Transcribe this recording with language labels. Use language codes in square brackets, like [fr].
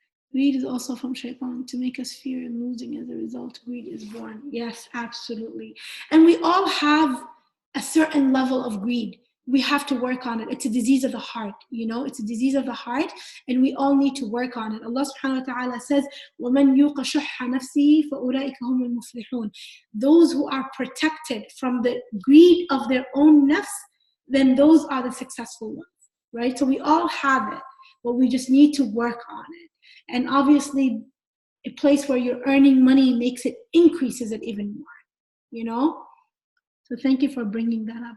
[en] Greed is also from shaitan to make us fear and losing. As a result, greed is born. Yes, absolutely. And we all have a certain level of greed. We have to work on it. It's a disease of the heart, it's a disease of the heart, and we all need to work on it. [ar] Allah subhanahu wa ta'ala [en] says, [ar] وَمَنْ يُوقَ شُحَّ نَفْسِهِ فَأُولَٰئِكَ هُمُ الْمُفْلِحُونَ. [en] Those who are protected from the greed of their own nafs, then those are the successful ones, right? So we all have it, but we just need to work on it. And obviously, a place where you're earning money increases it even more, So thank you for bringing that up.